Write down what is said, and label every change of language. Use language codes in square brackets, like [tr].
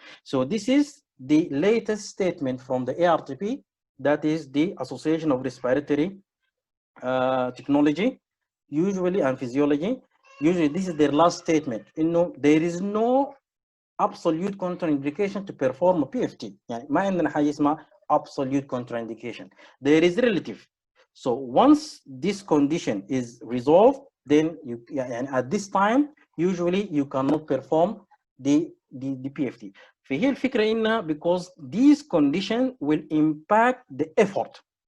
[en] So this is the latest statement from the ARTP, that is the Association of Respiratory Technology, usually, and Physiology. Usually this is their last statement. There is no absolute contraindication to perform a PFT. [ar] يعني ما عندنا حاجة اسمها absolute contraindication. [en] There is relative. So once this condition is resolved, then and at this time usually you cannot perform the PFT. [ar] فهي الفكرة إنها [en] because these conditions will impact the effort.